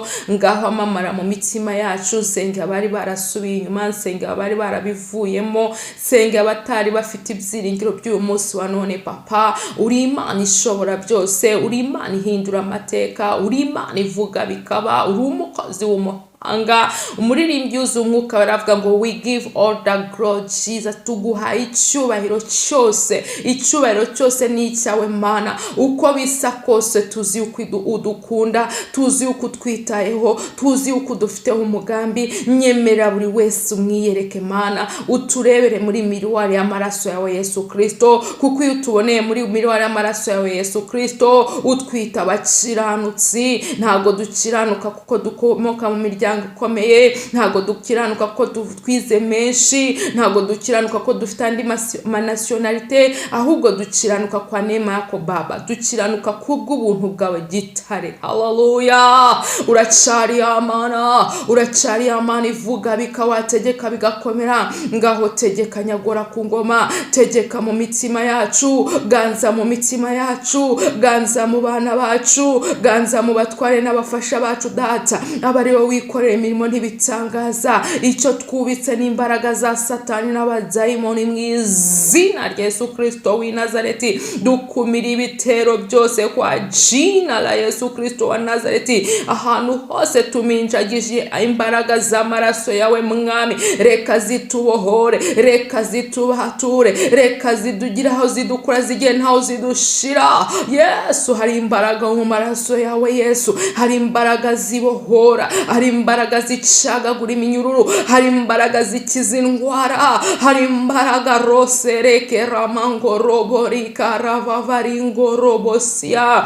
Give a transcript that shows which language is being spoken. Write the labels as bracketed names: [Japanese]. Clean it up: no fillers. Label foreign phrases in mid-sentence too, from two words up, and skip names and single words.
[Kinyarwanda] Ngaho amamara mu mitima yacu, senge abari barasubiye inyuma, senge abari barabivuyemo, senge abatari bafite ibyiringiro by'uyu munsi wa none Papa. Uri Imana ishobora byose, uri Imana ihindura amateka, uri Imana ivuga bikaba, uri umukozi w'umuhanga. Umuririmbyi uzi umwuka baravuga ngo [English] we give all the glory Jesus, [Kinyarwanda] tuguhaye icyubahiro cyose, icyubahiro cyose ni icyawe Mana. Uko bisa kose tuzi uko udukunda, tuzi uko utwitayeho, tuzi uko dufiteho umugambi. Nyemera buri wese umwiyereke Mana, uturebere muri miruwari y'amaraso yawe Yesu Kristo, kuko iyo tuboneye muri miruwari y'amaraso yawe Yesu Kristo, utwita abakiranutsi. Ntago dukiranuka kuko dukomoka mu miryango ikomeye, ntago dukiranuka ko twize menshi, ntago dukiranuka ko dufite andi nationalite, ahubwo dukiranuka [Swahili] kwa neema yako Baba, [Kinyarwanda] dukiranuka kubw'ubuntu bwawe gitare. Haleluya, uracari Amana, uracari Amana ivuga bikawategeka bigakomera. Ngaho tegeka nyagora ku ngoma, tegeka mu mitima yacu, ganza mu mitima yacu, ganza mu bana bacu, ganza mu batware n'abafasha bacu data, abari wowe wikorera imirimo ntibitangaza. Icyo twubitse n'imbaraga za Satani n'abadayimoni mu izina rya Yesu Kristo w'i Nazareti, dukumira ibitero byose [Swahili] kwa jina la Yesu Kristo wa Nazareti. [Kinyarwanda] Ahantu hose tuminjagije imbaraga z'amaraso yawe Mwami, reka zitubohore, reka zitubature, reka zidugira aho zidukura zigiye ntaho zidushira. Yesu, hari imbaraga mu maraso yawe Yesu, hari imbaraga zibohora, hari imbaraga zicagagura iminyururu, hari imbaraga zikiza indwara, hari imbaraga rose reke ramangorobo rikaravaringorobosia.